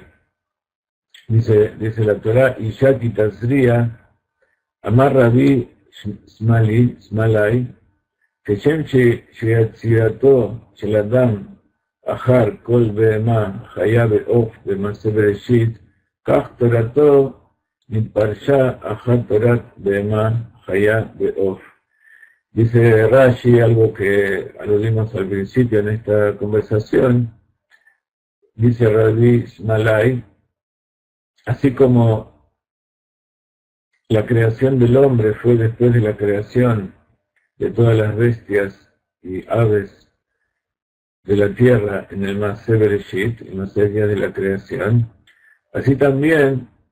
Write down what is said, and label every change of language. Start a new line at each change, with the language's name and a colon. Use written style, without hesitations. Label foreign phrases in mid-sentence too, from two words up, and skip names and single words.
Spanish: Dice la Torah,
Hebrew: אשה כי תזריע אמר רבי שמלאי כשם שיצירתו של אדם אחר כל בהמה חיה בעוף במעשה בראשית, כך תורתו נתפרשה אחר תורת בהמה חיה בעוף.
Spanish: Dice Rashi, algo que aludimos al principio en esta conversación, dice Rabbi Shmalai, así como la creación del hombre fue después de la creación de todas las bestias y aves de la tierra en el
Hebrew: Maaseh Bereshit,
Spanish: en los 6 días de la creación, así también